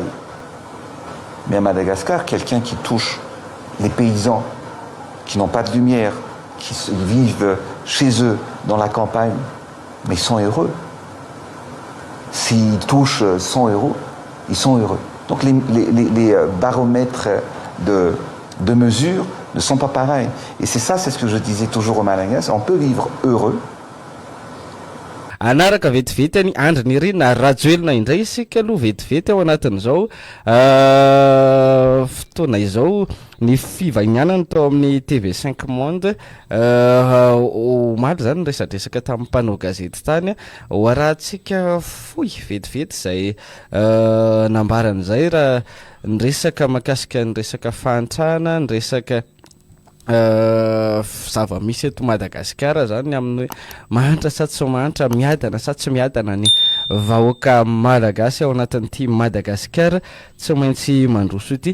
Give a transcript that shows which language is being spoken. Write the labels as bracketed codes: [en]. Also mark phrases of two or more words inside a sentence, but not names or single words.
[fr] Mais à Madagascar, quelqu'un qui touche les paysans qui n'ont pas de lumière, qui vivent chez eux dans la campagne, mais ils sont heureux. S'ils touchent 100 euros, ils sont heureux. Donc les baromètres de mesure ne sont pas pareils. Et c'est ce que je disais toujours aux Malagasy, on peut vivre heureux. [mg] Anaraka vetivety ny andry ny rina rajoelina indray isika aloha vetivety ao anatin'izao fotoana izao ny fivagnianany tao amin'ny TV5 Monde omaly zany resadresaka tamin'ny mpanao gazety tany ho arahantsika foy vetivety zay nambaran'izay raha ny resaka makasika ny resaka fahantrana ny resaka zava-misy eto Madagasikara zany amin'ny hoe mahantra sa tsy mahantra, miadana sa tsy miadana ny vahoaka malagasy ao anatin'ity Madagasikara tsy maintsy mandroso ity.